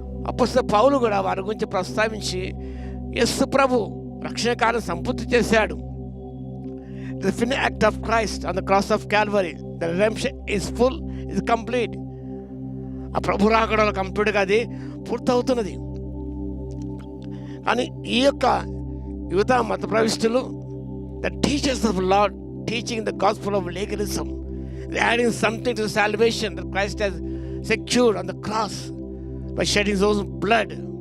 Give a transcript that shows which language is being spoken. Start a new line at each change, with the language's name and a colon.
Telugu: అపోస్తలుడైన పౌలు కూడా వారి గురించి ప్రస్తావించి యేసు ప్రభు రక్షణ కార్యం సంపూర్తి చేశాడు.
English: The finished act of Christ on the cross of Calvary, the redemption is full, is complete.
Telugu: ఆ ప్రభు రాకడలో కంప్లీట్గా అది పూర్తవుతున్నది. కానీ ఈ యొక్క యువత మత ప్రవిష్టులు,
English: The teachers of lord teaching the gospel of legalism, adding something to salvation that Christ has secured on the cross by shedding his own blood.